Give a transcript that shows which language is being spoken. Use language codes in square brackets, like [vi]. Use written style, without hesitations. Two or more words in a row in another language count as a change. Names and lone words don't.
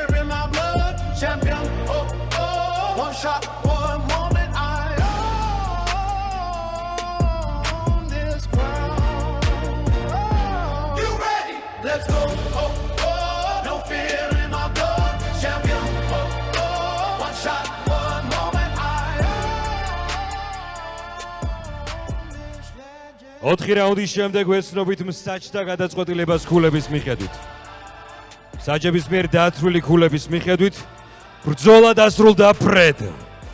[en] Champion, one shot, one moment, I own this crown. You ready? Let's go. No fear in my blood. Champion, one shot, one moment, I own this legend. [ka] 4 რაუნდის შემდეგ ვეცნობით მსაჯთა გადაწყვეტილებას ქულების მიხედვით. მსაჯების მიერ დაათვლილი ქულების მიხედვით ბრძოლა დასრულდა ფრედ